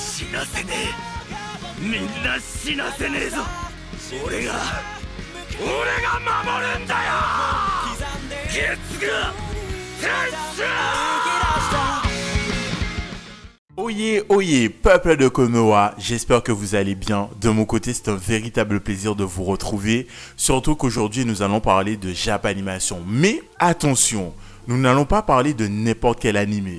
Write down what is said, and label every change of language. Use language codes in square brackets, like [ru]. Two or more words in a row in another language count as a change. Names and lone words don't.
[ja] 死なせねえ。みんな死なせねえぞ。俺が守るんだよ。月が天使。 [fr] Oyez, oyez, peuple de Konoha, j'espère que vous allez bien. De mon côté, c'est un véritable plaisir de vous retrouver. Surtout qu'aujourd'hui, nous allons parler de Japanimation. Mais attention, nous n'allons pas parler de n'importe quel animé.